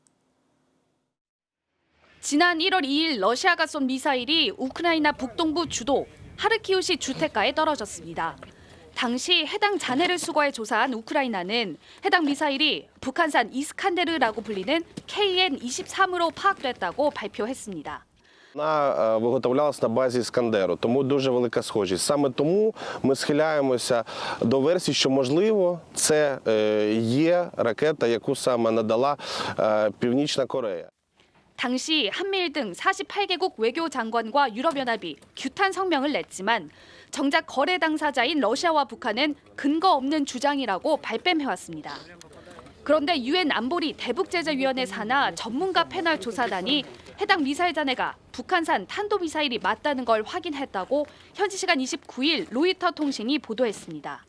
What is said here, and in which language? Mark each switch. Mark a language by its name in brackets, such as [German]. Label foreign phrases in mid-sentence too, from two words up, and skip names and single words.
[Korean] 지난 1월 2일 러시아가 쏜 미사일이 우크라이나 북동부 주도 하르키우시 주택가에 떨어졌습니다. 당시 해당 잔해를 수거해 조사한 우크라이나는 해당 미사일이 북한산 이스칸데르라고 불리는 KN-23으로 파악됐다고 발표했습니다. [Ukrainian] Вона виготовлялась на базі Іскандеру, тому дуже велика схожість. Саме тому ми схиляємося до версії, що, можливо, це є ракета, яку саме надала Північна Корея. [Korean] 당시 한미일 등 48개국 외교장관과 유럽연합이 규탄 성명을 냈지만 정작 거래 당사자인 러시아와 북한은 근거 없는 주장이라고 발뺌해왔습니다. 그런데 유엔 안보리 대북제재위원회 산하 전문가 패널 조사단이 해당 미사일 잔해가 북한산 탄도미사일이 맞다는 걸 확인했다고 현지 시간 29일 로이터 통신이 보도했습니다.